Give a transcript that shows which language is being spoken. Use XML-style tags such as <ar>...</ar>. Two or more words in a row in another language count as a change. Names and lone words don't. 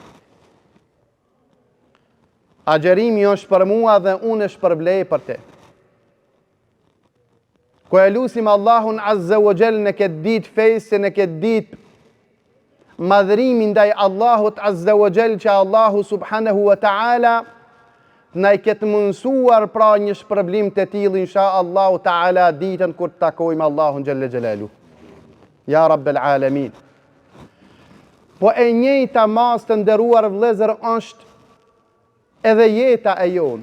<sq>Agjerimi është për mua dhe unë shpërblej për te. Ko e lusim Allahun</sq> <ar>عز وجل</ar> <sq>në këtë ditë fejse, në këtë ditë madhërimin ndaj Allahut</sq> <ar>عز وجل,</ar> <sq>që Allahu</sq> <ar>سبحانه وتعالى</ar> <sq>na i ketë mundësuar pra një shpërblim të tillë</sq> <ar>إن شاء الله تعالى</ar> <sq>ditën kur të takojmë Allahun</sq> <ar>جل جلاله. يا رب العالمين.</ar> <sq>Po e njëjta mas të nderuar vëllezër është edhe jeta e jonë.</sq>